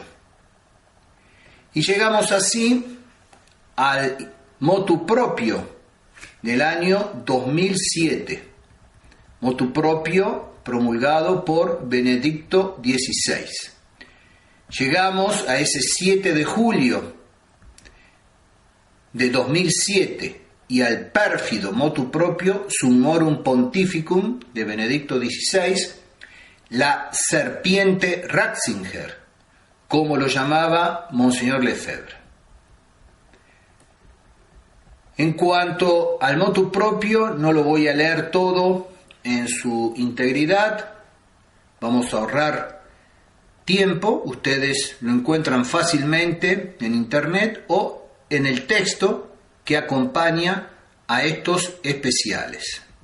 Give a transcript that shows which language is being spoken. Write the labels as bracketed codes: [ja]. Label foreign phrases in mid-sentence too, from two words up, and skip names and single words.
[es] Y llegamos así al [la] motu proprio [es] del año 2007, [la] motu proprio [es] promulgado por Benedicto XVI. Llegamos a ese 7 de julio de 2007 y al pérfido [la] motu proprio [es] Summorum Pontificum de Benedicto XVI, la serpiente Ratzinger, como lo llamaba Monseñor Lefebvre. En cuanto al [la] motu proprio, [es] no lo voy a leer todo en su integridad, vamos a ahorrar tiempo, ustedes lo encuentran fácilmente en internet o en el texto que acompaña a estos especiales.